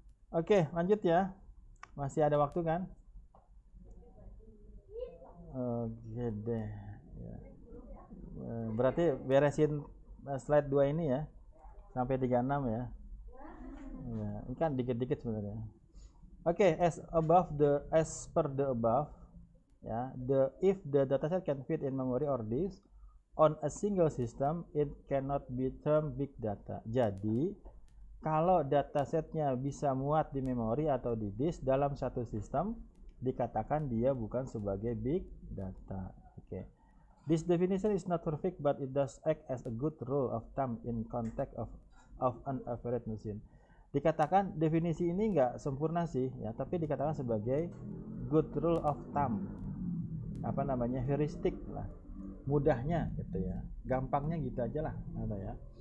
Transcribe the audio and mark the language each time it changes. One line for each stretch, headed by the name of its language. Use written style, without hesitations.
Indonesian: Oke, lanjut ya. Masih ada waktu kan? Oke deh. Ya. Berarti beresin slide 2 ini ya. Sampai 36 ya. Ya, ini kan dikit-dikit sebenarnya.
English: Oke, as per the above, ya, if the dataset can fit in memory or disk on a single system, it cannot be termed big data.
Indonesian: Jadi, kalau datasetnya bisa muat di memori atau di disk dalam satu sistem, dikatakan dia bukan sebagai big data. Oke.
English: This definition is not perfect, but it does act as a good rule of thumb in context of an average machine.
Indonesian: Dikatakan definisi ini nggak sempurna sih ya, tapi dikatakan sebagai
English: good rule of thumb,
Indonesian: apa namanya, heuristik lah, mudahnya gitu ya, gampangnya gitu aja lah, ada ya.